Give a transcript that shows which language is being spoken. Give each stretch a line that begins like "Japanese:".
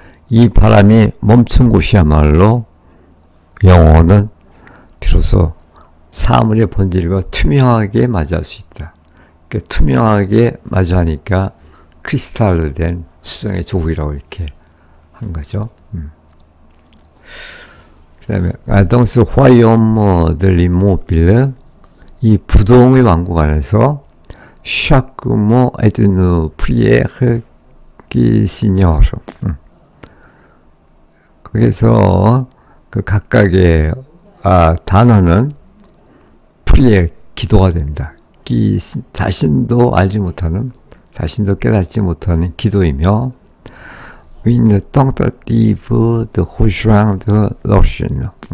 Korean: 이 바람이 멈춘 곳이야말로 영혼은 비로소 사물의 본질과 투명하게 맞이할 수 있다. 그러니까 투명하게 마주하니까 크리스탈로 된 수정의 조국이라고 이렇게 한 거죠. 그 다음에
French: dans ce royaume de l'immobile,
Korean: 이 부동의 왕국 안에서
French: chaque mot est une prière qui s'ignore.
Korean: 거기서 그 각각의 단어는 프리에 기도가 된다. 자신도 알지 못하는, 자신도 깨닫지 못하는 기도이며,
French: une tentative de rejoindre l'origine.